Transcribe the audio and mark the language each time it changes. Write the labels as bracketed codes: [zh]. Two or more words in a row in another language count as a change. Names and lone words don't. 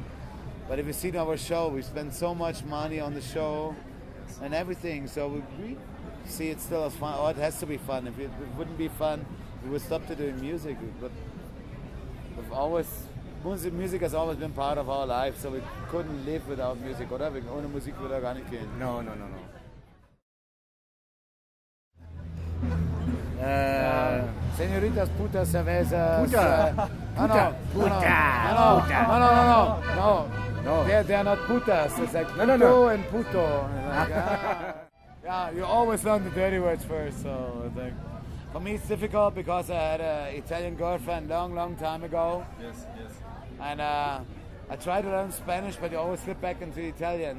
[en] But if you see our show, we spend so much money on the show and everything. So we see it still as fun. Oh, it has to be fun. If it wouldn't be fun, we would stop to doing music. But music has always been part of our life. So we couldn't live without music. [de] Oder? Ohne Musik würde gar nicht gehen. [es] No. Señoritas, putas, cervezas. Puta. No. [en] They are not putas. It's like No. puto and puto. Like, yeah, you always learn the dirty words first. So it's like, for me, it's difficult because I had an Italian girlfriend long time ago, Yes. and I tried to learn Spanish, but you always slip back into Italian.